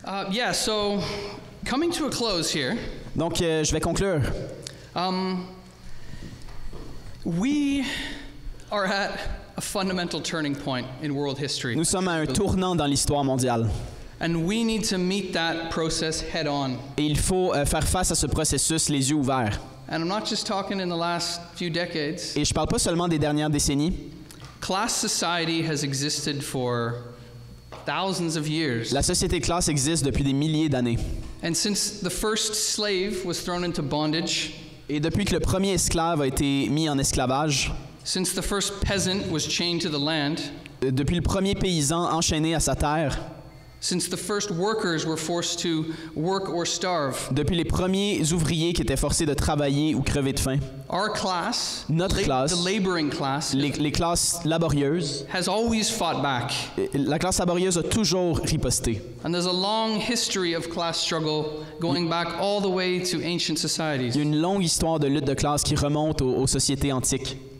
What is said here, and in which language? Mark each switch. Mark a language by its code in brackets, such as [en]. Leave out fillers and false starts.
[en] Yeah, so coming to a close here. [fr] Donc, je vais conclure. [en] We are at a fundamental turning point in world history. [fr] Nous sommes à un tournant dans l'histoire mondiale. [en] And we need to meet that process head on. [fr] Et il faut faire face à ce processus les yeux ouverts. [en] And I'm not just talking in the last few decades. [fr] Et je parle pas seulement des dernières décennies. [en] Class society has existed for thousands of years. [fr] La société de classe existe depuis des milliers d'années. [en] And since the first slave was thrown into bondage, [fr] et depuis que le premier esclave a été mis en esclavage, [en] since the first peasant was chained to the land, [fr] depuis le premier paysan enchaîné à sa terre, [en] Since the first workers were forced to work or starve. [fr] Depuis les premiers ouvriers qui étaient forcés de travailler ou crever de faim. [en] Our class, [fr] notre classe, [en] the laboring class, [fr] les classes laborieuses, [en] has always fought back. [fr] La classe laborieuse a toujours riposté. [en] And there's a long history of class struggle going back all the way to ancient societies. [fr] Il y a une longue histoire de lutte de classe qui remonte aux sociétés antiques.